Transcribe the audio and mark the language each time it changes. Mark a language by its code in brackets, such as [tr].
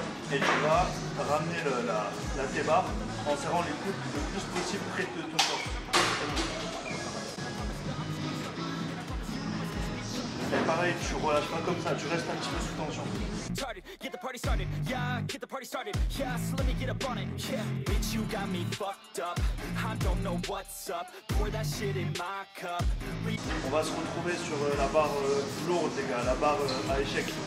[fr] Et tu vas ramener la T-bar en serrant les coudes le plus possible près de ton corps. Et pareil, tu relâches pas comme ça, tu restes un petit peu sous tension. [en] Get the party started, yeah, get the party started, yeah, so let me get up on it, yeah. Bitch, you got me fucked up, I don't know what's up, pour that shit in my cup. [fr] On va se retrouver sur la barre lourde, les gars, la barre à échec.